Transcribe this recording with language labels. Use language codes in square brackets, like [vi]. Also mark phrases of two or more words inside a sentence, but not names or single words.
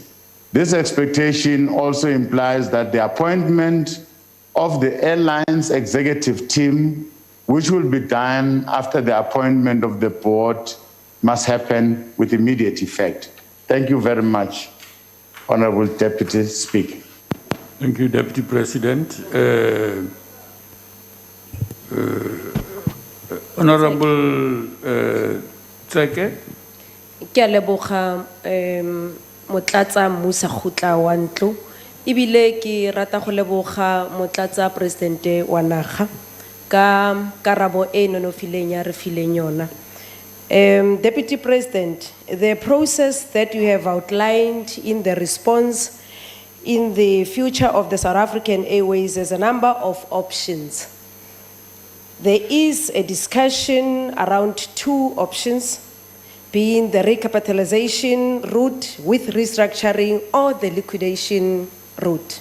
[en] This expectation also implies that the appointment of the airline's executive team, which will be done after the appointment of the board, must happen with immediate effect. Thank you very much, Honorable Deputy Speaker. Thank you, Deputy President. Honorable Tseke. [tn] Ke a leboga motlatsa Musa Khutla wa ntlo ebile ke rata go leboga motlatsa presidente wa naga ka karabo e nonofileng ya re fileng yona. [en] Deputy President, the process that you have outlined in the response in the future of the South African Airways has a number of options. There is a discussion around two options, being the recapitalization route with restructuring or the liquidation route.